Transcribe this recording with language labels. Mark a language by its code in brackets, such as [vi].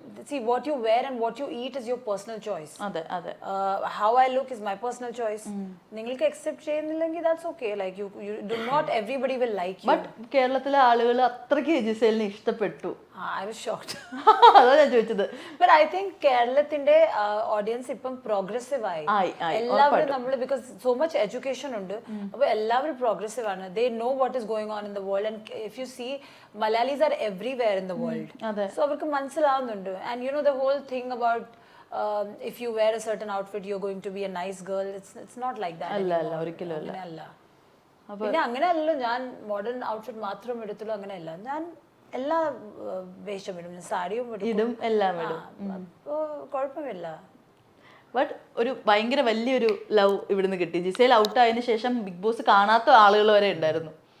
[en] see, what you wear and what you eat is your personal choice. [ml] അതെ അതെ [en] How I look is my personal choice. [ml] നിങ്ങൾക്ക് accept ചെയ്യുന്നില്ലെങ്കിൽ [en] that's okay. Like you do not everybody will like you. [ml] But കേരളത്തിലെ ആളുകൾ അത്രയ്ക്ക് ജിസേലിനെ ഇഷ്ടപ്പെട്ടു. [en] I was shocked. [ml] അതാ ഞാൻ ചോദിച്ചത്. [en] But I think [ml] കേരളത്തിന്റെ audience ഇപ്പം progressive ആയി. എല്ലാവരും നമ്മൾ [en] because so much education ഉണ്ട്. [ml] അപ്പോൾ എല്ലാവരും progressive ആണ്. [en] They know what is going on in the world, and if you see Malayalis are everywhere in the world. [ml] So അവർക്ക് മനസ്സിലാവുന്നുണ്ട്. [en] And you know the whole thing about if you wear a certain outfit you're going to be a nice girl, it's not like that. [ml] അല്ല ഒരിക്കലും അല്ല. അങ്ങനെയല്ല. പിന്നെ അങ്ങനെയല്ലല്ലോ ഞാൻ modern outfit മാത്രം എടുത്തുള്ളൂ, അങ്ങനെയല്ല. ഞാൻ എല്ലാ വേഷം ഇടും, സാരിയും ഇടും, എല്ലാം ഇടും. അപ്പോൾ കുഴപ്പമില്ല. ബട്ട് ഒരു ഭയങ്കര വലിയൊരു ലവ് ഇവിടുന്ന് കിട്ടി. ജിസേൽ ഔട്ട് ആയതിനു ശേഷം ബിഗ് ബോസ് കാണാത്ത ആളുകൾ വരെ ഉണ്ടായിരുന്നു.